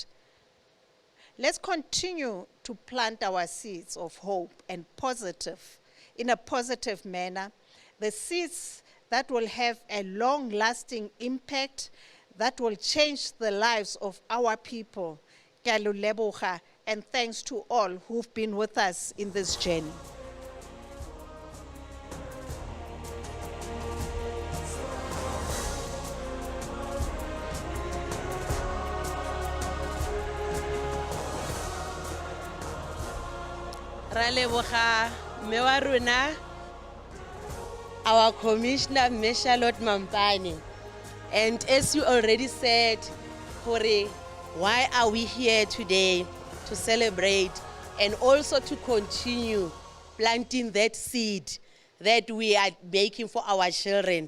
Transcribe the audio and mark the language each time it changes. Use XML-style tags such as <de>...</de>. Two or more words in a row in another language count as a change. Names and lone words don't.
<en>Let's continue to plant our seeds of hope and in a positive manner, the seeds that will have a long-lasting impact, that will change the lives of our people.</en> <tn>Ke a lo leboga,</tn> <en>and thanks to all who've been with us in this journey.</en> <tn>Ra leboga mme wa rona,</tn> <en>our Commissioner Charlotte Mampane. And as you already said, Hore, why are we here today? To celebrate and also to continue planting that seed that we are making for our children.</en>